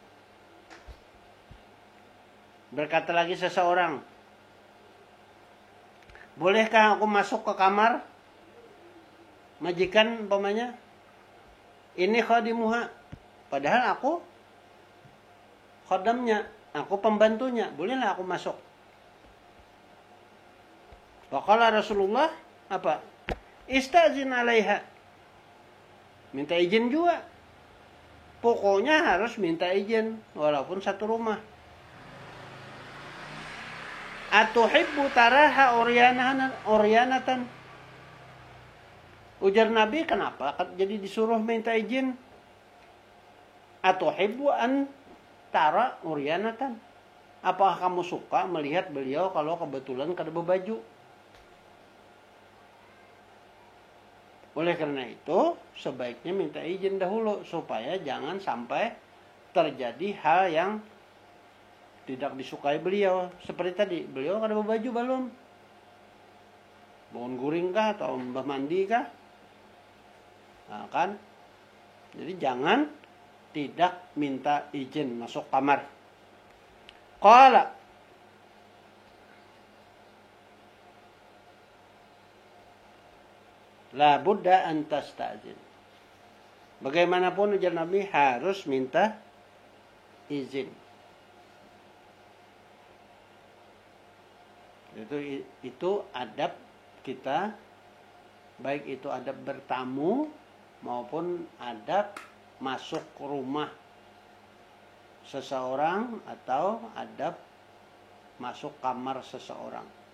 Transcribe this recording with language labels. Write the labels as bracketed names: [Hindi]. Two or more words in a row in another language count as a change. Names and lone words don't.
[Banjar] Berkata lagi seseorang, bolehkah aku masuk ke kamar majikan umpamanya? Ini khadimuha. Padahal aku khodamnya, aku pembantunya. Bolehlah aku masuk? [Arabic] فقال رسول الله [Banjar] apa? [Arabic] استأذن عليها. [Banjar] Minta izin juga. Pokoknya harus minta izin walaupun satu rumah. [Arabic] أتحب تراها عريانة. [Banjar] Ujar Nabi, kenapa jadi disuruh minta izin? [Arabic] أتحب أن ترى عريانة. [Banjar] Apakah kamu suka melihat beliau kalau kebetulan kada berbaju? Oleh karena itu, sebaiknya minta izin dahulu supaya jangan sampai terjadi hal yang tidak disukai beliau. Seperti tadi, beliau kada berbaju belum? Bangun guring kah atau mbah mandi kah? Nah, kan? Jadi jangan tidak minta izin masuk kamar. [Arabic] قال لا بد أن تستأذن. [Banjar] Bagaimanapun ujar Nabi harus minta izin. Itu adab kita, baik itu adab bertamu maupun adab masuk rumah seseorang atau adab masuk kamar seseorang.